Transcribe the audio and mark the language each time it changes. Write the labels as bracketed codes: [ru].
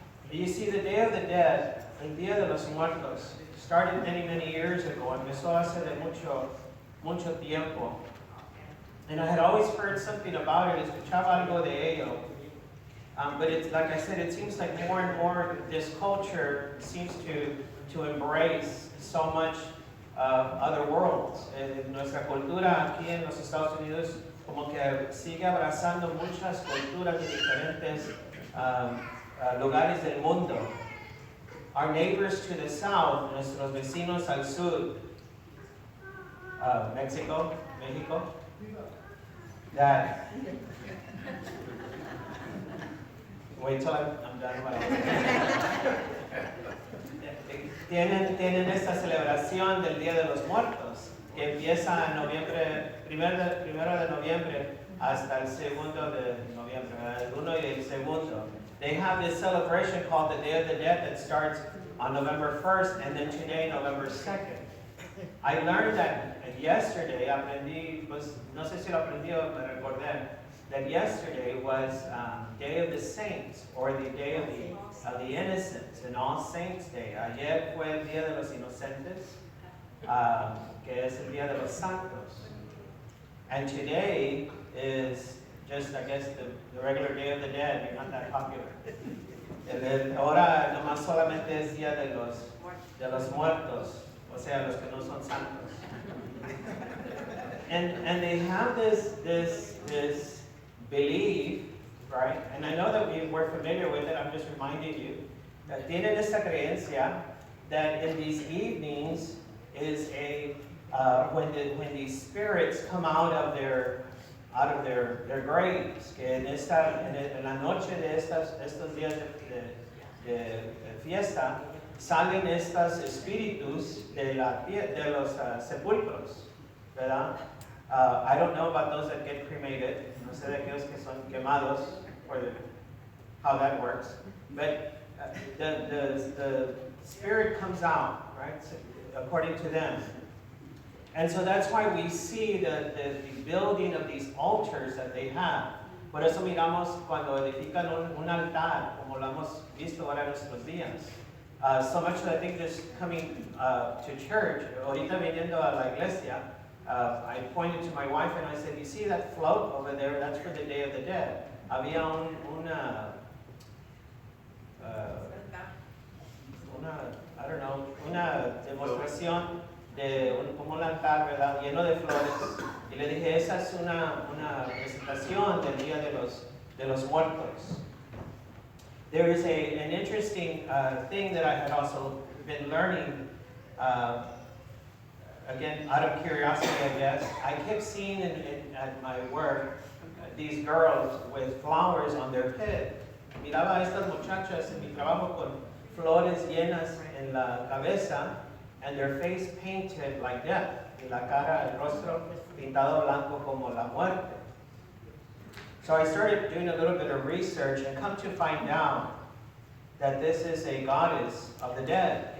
[en] You see, the Day of the Dead, [es] el Día de los Muertos, [en] started many, many years ago. [es] Empezó hace de mucho tiempo. [en] And I had always heard something about it, [es] escuchaba algo de ello. [en] But it's, like I said, it seems like more and more this culture seems to embrace so much other worlds. [es] Nuestra cultura aquí en los Estados Unidos como que sigue abrazando muchas culturas de diferentes lugares del mundo. [en] Our neighbors to the south, [es] nuestros vecinos al sur, [en] Mexico, that, wait till I'm done. [es] Tienen esta celebración del Día de los Muertos, que empieza en noviembre, primero de noviembre hasta el 2 de noviembre, el 1 y el 2. [en] They have this celebration called the Day of the Dead that starts on November 1st and then today, November 2nd. I learned that yesterday, [es] no sé si lo aprendí o me recordé, [en] that yesterday was Day of the Saints, or the Day of the Innocents, and All Saints Day. [es] Ayer fue el Día de los Inocentes, que es el Día de los Santos. [en] And today is just, I guess, the regular Day of the Dead. You're not that popular. [es] Ahora nomás solamente es Día de los Muertos, o sea, los que no son santos. [en] And they have this belief, right? And I know that we're familiar with it, I'm just reminding you, that [es] tienen esta creencia [en] that in these evenings is when these spirits come out of their graves, [es] que en la noche de estos días de fiesta, salen estos espíritus de los sepulcros, ¿verdad? [en] I don't know about those that get cremated. [es] No sé de aquellos que son quemados, [en] how that works. But the spirit comes out, right? So, according to them. And so that's why we see the building of these altars that they have. [es] Por eso miramos cuando edifican un altar, como lo hemos visto ahora en nuestros días. [en] So much that I think just coming to church, [es] ahorita viniendo a la iglesia, [en] I pointed to my wife and I said, you see that float over there? That's for the Day of the Dead. [es] Había una demostración de como un altar, ¿verdad? Lleno de flores. Y le dije, esa es una presentación del Día de los Muertos. [en] There is an interesting thing that I had also been learning, again, out of curiosity, I guess. I kept seeing at my work these girls with flowers on their head. [es] Miraba a estas muchachas en mi trabajo con flores llenas en la cabeza [en] and their face painted like death. [es] Y la cara, el rostro pintado blanco como la muerte. [en] So I started doing a little bit of research and come to find out that this is a goddess of the dead.